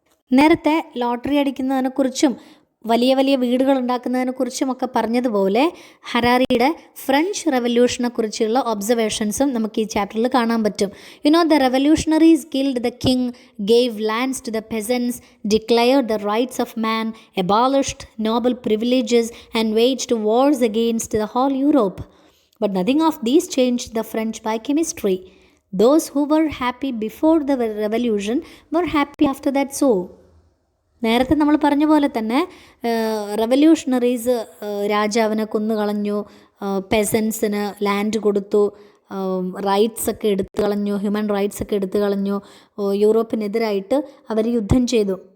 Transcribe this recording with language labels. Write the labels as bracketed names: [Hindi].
[Malayalam] നേരത്തെ ലോട്ടറി അടിക്കുന്നതിനെക്കുറിച്ചും വലിയ വലിയ വീടുകൾ ഉണ്ടാക്കുന്നതിനെക്കുറിച്ചുമൊക്കെ പറഞ്ഞതുപോലെ ഹരാരിയുടെ ഫ്രഞ്ച് റെവല്യൂഷനെക്കുറിച്ചുള്ള ഒബ്സർവേഷൻസും നമുക്ക് ഈ ചാപ്റ്ററിൽ കാണാൻ പറ്റും. [English] The revolutionaries killed the king, gave lands to the peasants, declared the rights of man, abolished noble privileges and waged wars against the whole Europe. But nothing of these changed the French biochemistry. Those who were happy before the revolution were happy after that. [Malayalam] So നേരത്തെ നമ്മൾ പറഞ്ഞ പോലെ തന്നെ revolutionaries രാജാവിനെ കൊന്നുകളഞ്ഞു, പെസൻസിന് land കൊടുത്തു, റൈറ്റ്സൊക്കെ എടുത്തു കളഞ്ഞു, ഹ്യൂമൻ റൈറ്റ്സൊക്കെ എടുത്തു കളഞ്ഞു, യൂറോപ്പിനെതിരായിട്ട് അവർ യുദ്ധം ചെയ്തു.